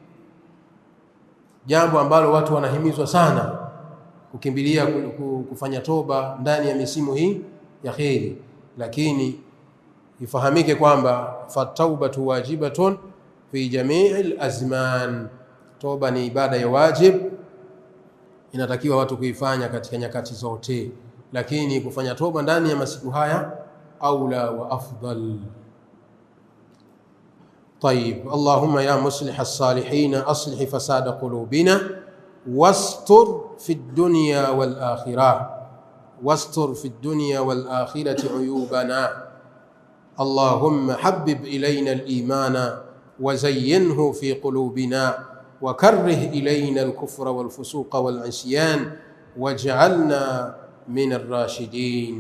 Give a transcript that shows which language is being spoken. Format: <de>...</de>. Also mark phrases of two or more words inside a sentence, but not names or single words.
<sw>jambo ambalo watu wanahimizwa sana kukimbilia kufanya toba ndani ya misimu hii ya kheri, lakini ifahamike kwamba</sw> <ar>فالتوبة واجبة في جميع الأزمان,</ar> <sw>toba ni ibada ya wajib, inatakiwa watu kuifanya katika nyakati zote, lakini kufanya toba ndani ya masiku haya</sw> <ar>أولى وأفضل. طيب، اللهم يا مصلح الصالحين أصلح فساد قلوبنا واستر في الدنيا والآخرة عيوبنا. اللهم حبب إلينا الإيمان وزينه في قلوبنا وكره إلينا الكفر والفسوق والعصيان واجعلنا من الراشدين.</ar>